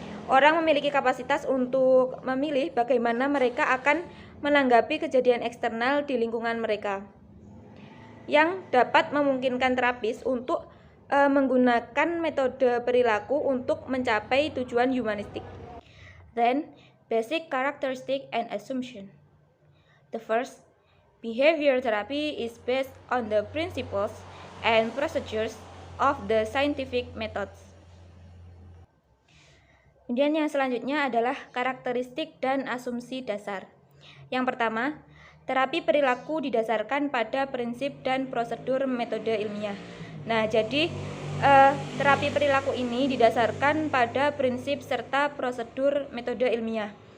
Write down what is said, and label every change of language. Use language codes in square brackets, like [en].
[id] orang memiliki kapasitas untuk memilih bagaimana mereka akan menanggapi kejadian eksternal di lingkungan mereka, yang dapat memungkinkan terapis untuk menggunakan metode perilaku untuk mencapai tujuan humanistik. [en] Then, basic characteristic and assumption. The first, behavior therapy is based on the principles and procedures of the scientific methods. [id] Kemudian yang selanjutnya adalah karakteristik dan asumsi dasar. Yang pertama, terapi perilaku didasarkan pada prinsip dan prosedur metode ilmiah. Nah, jadi terapi perilaku ini didasarkan pada prinsip serta prosedur metode ilmiah.